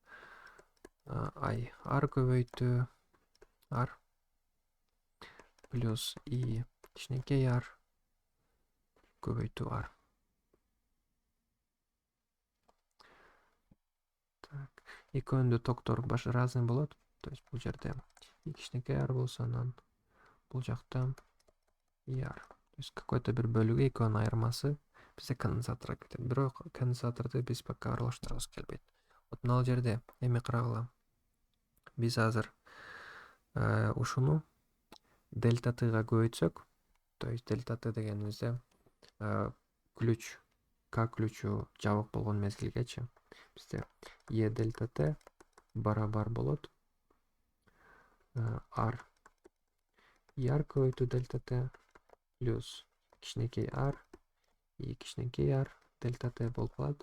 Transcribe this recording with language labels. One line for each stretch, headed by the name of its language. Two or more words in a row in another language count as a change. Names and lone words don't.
Kyrgyz: R көбөйтүү R плюс I кичинекей R көбөйтүү R. Так. Экөөнүндө токтор разный болот.
Russian: То есть
Kyrgyz: бул жерде I кичинекей R болсо, анан бул жакта I R.
Russian: То есть какой-то
Kyrgyz: бир бөлүгү экөөнүн айырмасы бизде конденсаторго кетет. Бирок конденсаторду биз пока аралаштыргыбыз келбейт. Вот мына жерде эми карагыла. Биз азыр ушуну дельта Т-га көбөйтсөк,
Russian: то есть
Kyrgyz: дельта Т дегенибизде ключ К ключу жабык болгон мезгилгечи бизде Е дельта Т барабар болот R R көбөйтүү дельта Т плюс кичинекей R И кичинекей R дельта Т болуп калат.